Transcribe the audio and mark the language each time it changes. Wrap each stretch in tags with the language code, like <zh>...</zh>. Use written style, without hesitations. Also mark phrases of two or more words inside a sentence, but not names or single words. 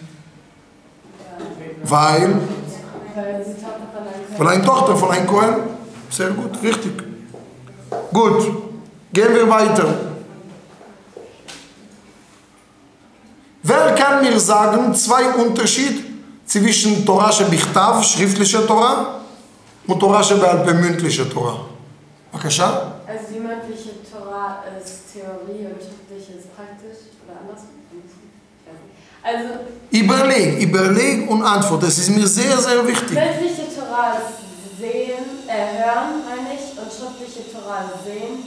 <de>Weil eine Tochter von einem Kohen. Sehr gut, richtig. Gut, gehen wir weiter. Wer kann mir sagen, 2 Unterschiede zwischen</de> <he>תורה שבכתב,</he> <de>schriftliche Torah, und</de> <he>תורה שבעל פה,</he> <de>mündliche Torah? Bevölker? Also die mündliche Torah ist Theorie und schriftliche ist praktisch oder anders? Also Überleg und antwort. Das ist mir sehr, sehr wichtig. mündliche Torah ist sehen, hören meine ich, und schriftliche Torah ist sehen.</de>